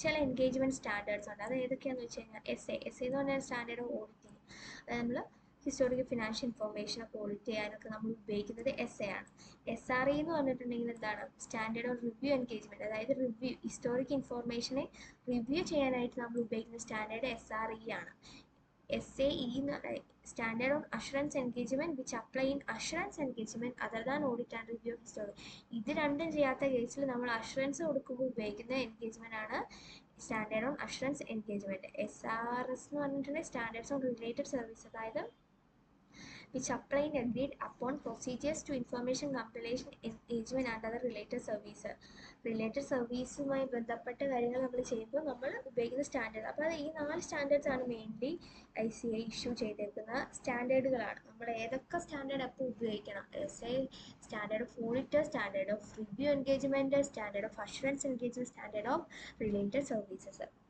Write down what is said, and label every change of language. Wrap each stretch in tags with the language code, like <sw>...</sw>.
<ml>ചില engagement standards ഉണ്ട്. അത് ഏതൊക്കെയാണെന്ന് വെച്ച് കഴിഞ്ഞാൽ SA എന്ന് പറഞ്ഞാൽ സ്റ്റാൻഡേർഡ് ഓഫ് ഓഡിറ്റിംഗ്. അതായത് നമ്മൾ ഹിസ്റ്റോറിക്കൽ ഫിനാൻഷ്യൽ ഇൻഫോർമേഷനൊക്കെ ഓഡിറ്റ് ചെയ്യാനൊക്കെ നമ്മൾ ഉപയോഗിക്കുന്നത് SA ആണ്. SRE എന്ന് പറഞ്ഞിട്ടുണ്ടെങ്കിൽ എന്താണ്, സ്റ്റാൻഡേർഡ് ഓഫ് റിവ്യൂ എൻഗേജ്മെൻറ്റ്. അതായത് റിവ്യൂ, ഹിസ്റ്റോറിക് ഇൻഫോർമേഷനെ റിവ്യൂ ചെയ്യാനായിട്ട് നമ്മൾ ഉപയോഗിക്കുന്ന സ്റ്റാൻഡേർഡ് SRE ആണ്.</ml> <en>SAE Standard on Assurance Engagement which apply in assurance engagement other than audit and review of history.</en> <ml>ഇത് രണ്ടും ചെയ്യാത്ത കേസിൽ നമ്മൾ അഷുറൻസ് കൊടുക്കുമ്പോൾ ഉപയോഗിക്കുന്ന എൻഗേജ്മെൻ്റ് ആണ് standard on assurance engagement. SRS എന്ന് പറഞ്ഞിട്ടുണ്ടെങ്കിൽ സ്റ്റാൻഡേർഡ്സ് ഓൺ റിലേറ്റഡ് സർവീസ്. അതായത്</ml> <en>which apply and agreed upon procedures to information compilation, engagement and other related services.</en> <ml>Related സർവീസുമായി ബന്ധപ്പെട്ട കാര്യങ്ങൾ നമ്മൾ ചെയ്യുമ്പോൾ നമ്മൾ ഉപയോഗിക്കുന്ന സ്റ്റാൻഡേർഡ്. അപ്പോൾ അത് ഈ 4 സ്റ്റാൻഡേർഡ്സ് ആണ് മെയിൻലി ICAI ഇഷ്യൂ ചെയ്തേക്കുന്ന സ്റ്റാൻഡേർഡുകളാണ്. നമ്മൾ ഏതൊക്കെ സ്റ്റാൻഡേർഡ് അപ്പോൾ ഉപയോഗിക്കണം? SA standard of auditor, standard of review engagement, standard of assurance engagement, standard of related services.</ml>